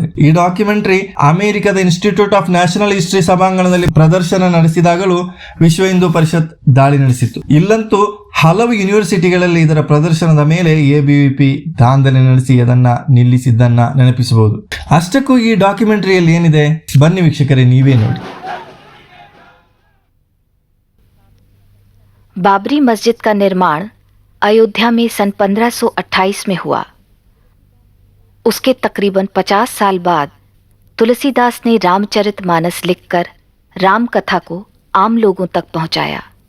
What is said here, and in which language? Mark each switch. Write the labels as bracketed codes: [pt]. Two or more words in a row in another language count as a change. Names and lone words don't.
[kn] ಈ ಡಾಕ್ಯುಮೆಂಟರಿ ಅಮೆರಿಕದ ಇನ್ಸ್ಟಿಟ್ಯೂಟ್ ಆಫ್ ನ್ಯಾಷನಲ್ ಹಿಸ್ಟರಿ ಸಭಾಂಗಣದಲ್ಲಿ ಪ್ರದರ್ಶನ ನಡೆಸಿದಾಗಲೂ ವಿಶ್ವ ಹಿಂದೂ ಪರಿಷತ್ ದಾಳಿ ನಡೆಸಿತ್ತು. ಇಲ್ಲಂತೂ ಹಲವು ಯೂನಿವರ್ಸಿಟಿಗಳಲ್ಲಿ ಇದರ ಪ್ರದರ್ಶನದ ಮೇಲೆ ಎಬಿವಿಪಿ ದಾಂಧಲೆ ನಡೆಸಿ ಅದನ್ನ ನಿಲ್ಲಿಸಿದ್ದನ್ನ ನೆನಪಿಸಬಹುದು. ಅಷ್ಟಕ್ಕೂ ಈ ಡಾಕ್ಯುಮೆಂಟರಿಯಲ್ಲಿ ಏನಿದೆ ಬನ್ನಿ ವೀಕ್ಷಕರೇ, ನೀವೇ ನೋಡಿ. [hi] बाबरी मस्जिद का निर्माण अयोध्या में सन 1528 में हुआ. उसके तकरीबन 50 साल बाद तुलसीदास ने रामचरितमानस लिखकर राम कथा को आम लोगों तक पहुंचाया.